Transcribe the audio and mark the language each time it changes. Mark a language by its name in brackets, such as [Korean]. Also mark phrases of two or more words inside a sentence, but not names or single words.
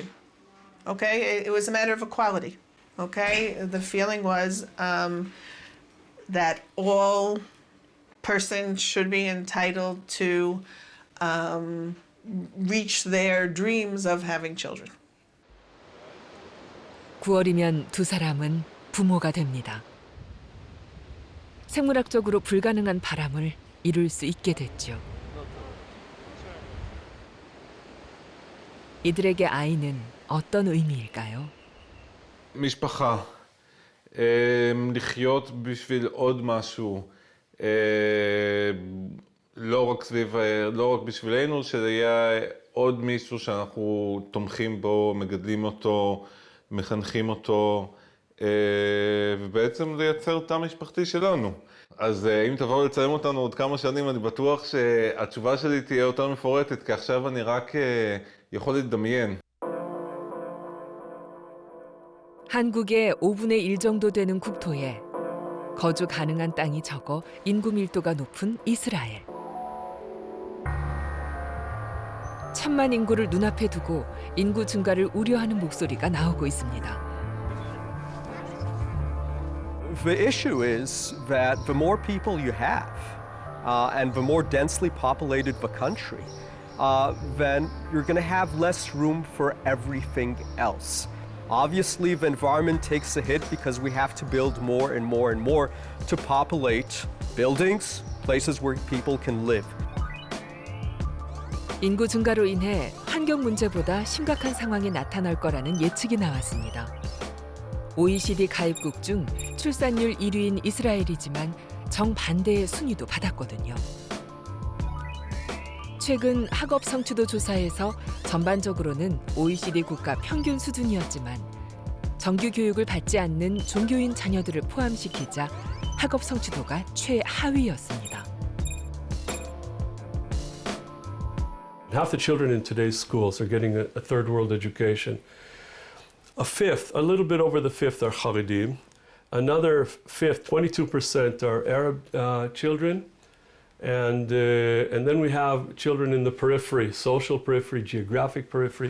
[English] Okay, it was a matter of equality. Okay, the feeling was that all persons should be entitled to reach their dreams of having children. [Korean] 9월이면 두 사람은 부모가 됩니다. 생물학적으로 불가능한 바람을 이룰 수 있게 됐죠. 이들에게 아이는 어떤 의미일까요? [Hebrew] משפחה, לחיות בשביל עוד משהו, לא רק בשבילנו, שיהיה עוד מישהו שאנחנו תומכים בו, מגדלים אותו, מחנכים אותו, ובעצם לייצר תא משפחתי שלנו. אז אם תבואו לצלם אותנו עוד כמה שנים, אני בטוח שהתשובה שלי תהיה יותר מפורטת, כי עכשיו אני רק יכול לדמיין. [Korean] 한국의 5분의 1 정도 되는 국토에 거주 가능한 땅이 적어 인구 밀도가 높은 이스라엘. 1,000만 인구를 눈앞에 두고 인구 증가를 우려하는 목소리가 나오고 있습니다. [English] The issue is that the more people you have, and the more densely populated the country, then you're going to have less room for everything else. Obviously, the environment takes a hit because we have to build more and more and more to populate buildings, places where people can live. [Korean] 인구 증가로 인해 환경 문제보다 심각한 상황이 나타날 거라는 예측이 나왔습니다. OECD 가입국 중 출산율 1위인 이스라엘이지만 정반대의 순위도 받았거든요. 최근 학업 성취도 조사에서 전반적으로는 OECD 국가 평균 수준이었지만 정규 교육을 받지 않는 종교인 자녀들을 포함시키자 학업 성취도가 최하위였습니다. [English] Half the children in today's schools are getting a third world education. A fifth, a little bit over the fifth, are Haredim. Another fifth, 22%, are Arab children. And then we have children in the periphery, social periphery, geographic periphery.